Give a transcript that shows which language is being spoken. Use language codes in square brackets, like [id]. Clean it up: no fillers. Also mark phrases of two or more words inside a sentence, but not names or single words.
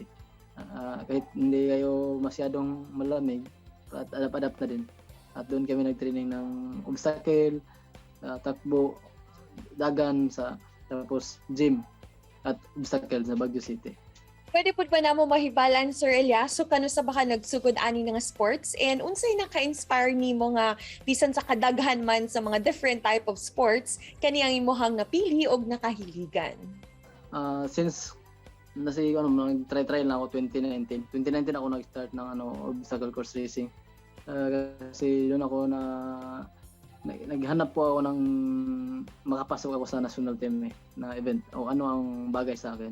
[tl] Kahit hindi kayo masyadong malamig, at adapt na din. At doon kami nag-training ng obstacle, takbo, dagan, tapos gym at obstacle sa Baguio City. [ceb] Pwede po ba namo mahibalan, Sir Elias, so kano sa baka nagsugod ani nga [en] sports and [ceb] unsay naka-inspire nimo nga bisan sa kadaghan man sa mga [en] different type of sports [ceb] kani ang imong napili og nakahiligan? [tl] Since nag-try lang ako 2019 ako nag-start ng [en] obstacle course racing. [tl] Kasi doon ako naghanap po ako ng makapasok ako sa national team na event o ano ang bagay sa akin.